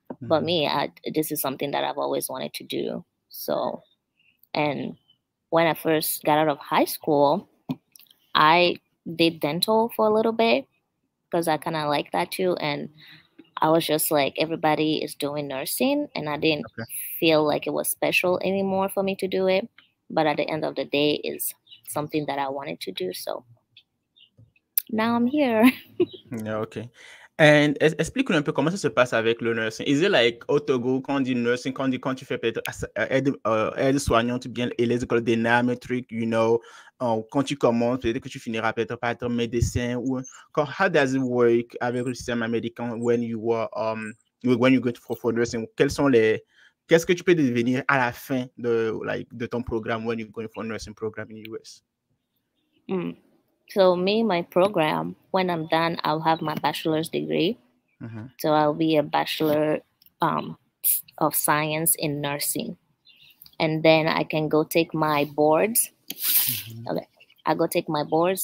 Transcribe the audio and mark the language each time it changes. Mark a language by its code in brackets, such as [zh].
[en] But me, this is something that I've always wanted to do. So, and when I first got out of high school, I did dental for a little bit because I kind of like that too. And I was just like, everybody is doing nursing, and I didn't Okay. feel like it was special anymore for me to do it. But at the end of the day, is something that I wanted to do. So now I'm here. Yeah, okay. [fr] And explique-nous un peu comment ça se passe avec le nursing. [en] Is it like [fr] au Togo, quand on dit nursing, quand tu fais peut-être aide-soignante bien et les écoles d'éname, truc, quand tu commences, peut-être que tu finiras peut-être par être médecin ou [en] how does it work [fr] avec le système américain [en] when you go for nursing? [fr] Qu'est-ce que tu peux devenir à la fin de ton programme [en] when you go for nursing program in US? Mm. So me, my program, when I'm done, I'll have my bachelor's degree. Mm-hmm. So I'll be a bachelor of science in nursing, and then I can go take my boards. Mm-hmm. Okay, I go take my boards.